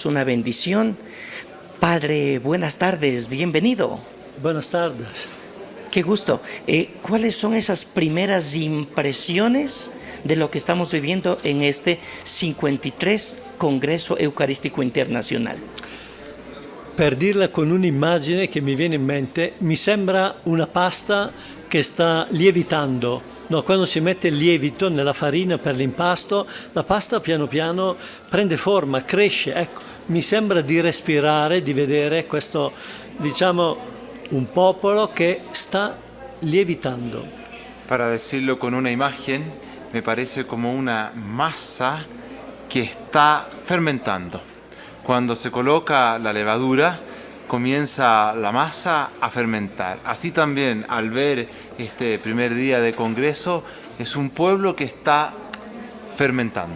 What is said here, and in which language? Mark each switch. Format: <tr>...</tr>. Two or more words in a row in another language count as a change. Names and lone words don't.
<es>Una bendición. Padre, buenas tardes, bienvenido. Buenas tardes. Qué gusto. ¿Cuáles son esas primeras impresiones de lo que estamos viviendo en este 53 Congreso Eucarístico Internacional?</es> <it>Per dirla con un'immagine che mi viene in mente, mi sembra una pasta che sta lievitando. No, quando si mette il lievito nella farina per l'impasto, la pasta piano piano prende forma, cresce. Ecco, mi sembra di respirare, di vedere questo, un popolo che sta lievitando.</it> <es>Para decirlo con una imagen, me parece como una masa que está fermentando. Cuando se coloca la levadura, comienza la masa a fermentar. Así también, al ver este primer día de Congreso, es un pueblo que está fermentando.</es>